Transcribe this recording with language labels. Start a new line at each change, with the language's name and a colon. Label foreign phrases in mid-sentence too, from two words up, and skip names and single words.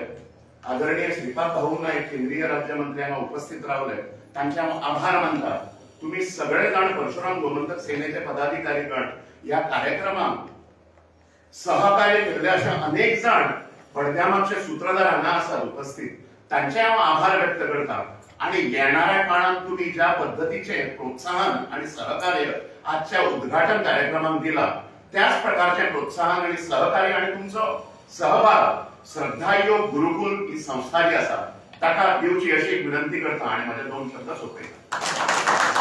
Konkani: आदरणीय श्रीपाद भाऊ नाईक केंद्रीय राज्यमंत्री हांगा उपस्थित रावले. तांचे हांव आभार मानता. तुम्ही सगळे जाण परशुराम गोमंतक सेनेचे पदाधिकारीगण या कार्यक्रमाक सहकार्य केले अशा अनेक जण पडद्यामागचे सूत्रधार हांगा आसात उपस्थित. तांचे हांव आभार व्यक्त करता. आणि येणाऱ्या काळात तुम्ही ज्या पद्धतीचे प्रोत्साहन आणि सहकार्य आजच्या उद्घाटन कार्यक्रमात दिला त्याच प्रकारचे प्रोत्साहन आणि सहकार्य आणि तुमचो सहभाग श्रद्धायोग गुरुकुल ही संस्था जी आसा ताका दिवची अशी विनंती करता आणि माझे 2 शब्द सोंपयता.